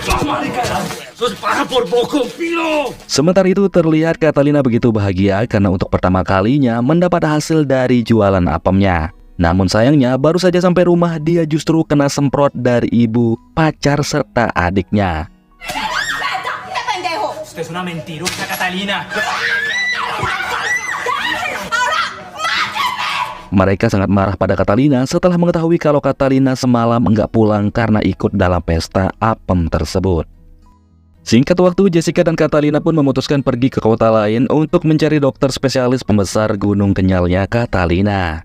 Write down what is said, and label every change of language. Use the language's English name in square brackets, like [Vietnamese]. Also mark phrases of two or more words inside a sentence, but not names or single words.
[Indonesian] Sementara itu terlihat Catalina begitu bahagia karena untuk pertama kalinya mendapat hasil dari jualan apemnya. Namun sayangnya baru saja sampai rumah dia justru kena semprot dari ibu, pacar serta adiknya. [Spanish] Usted es una mentirosa, Catalina. [Indonesian] Mereka sangat marah pada Catalina setelah mengetahui kalau Catalina semalam enggak pulang karena ikut dalam pesta apem tersebut. Singkat waktu, Jessica dan Catalina pun memutuskan pergi ke kota lain untuk mencari dokter spesialis pembesar gunung kenyalnya Catalina.